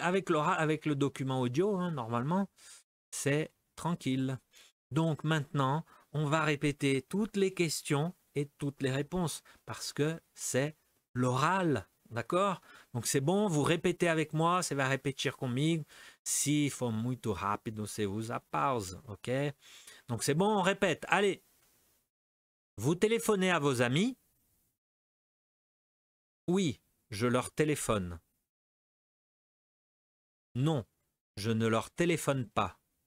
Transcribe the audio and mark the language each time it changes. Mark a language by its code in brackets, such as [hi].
[fr] Avec l'oral, avec le document audio, hein, normalement, c'est tranquille. Donc maintenant, on va répéter toutes les questions et toutes les réponses parce que c'est l'oral. D'accord? Donc c'est bon, vous répétez avec moi, [pt] você vai repetir comigo. Si for muito rápido, você usa pause. [fr] Ok? Donc c'est bon, on répète. Allez, vous téléphonez à vos amis? Oui, je leur téléphone. Non, je ne leur téléphone pas.